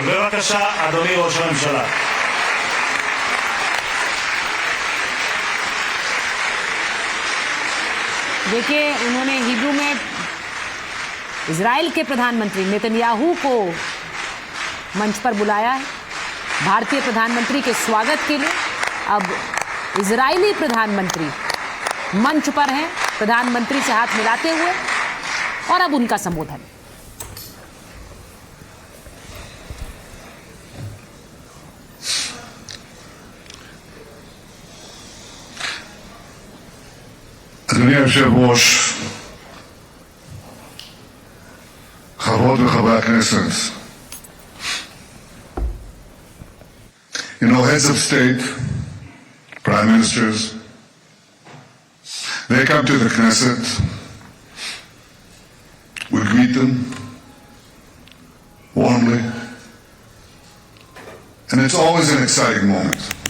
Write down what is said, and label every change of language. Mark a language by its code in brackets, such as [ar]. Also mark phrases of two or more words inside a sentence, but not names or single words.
[he] בבקשה, אדוני ראש הממשלה. [hi] देखिए, उन्होंने हिब्रू में इजराइल के प्रधानमंत्री नेतन्याहू को मंच पर बुलाया है भारतीय प्रधानमंत्री के स्वागत के लिए। अब इजरायली प्रधानमंत्री मंच पर हैं, प्रधानमंत्री से हाथ मिलाते हुए, और अब उनका संबोधन। [he] אדוני היושב-ראש, חברות וחברי הכנסת, [en] heads of state, prime ministers, they come to the Knesset, we greet them warmly, and it's always an exciting moment.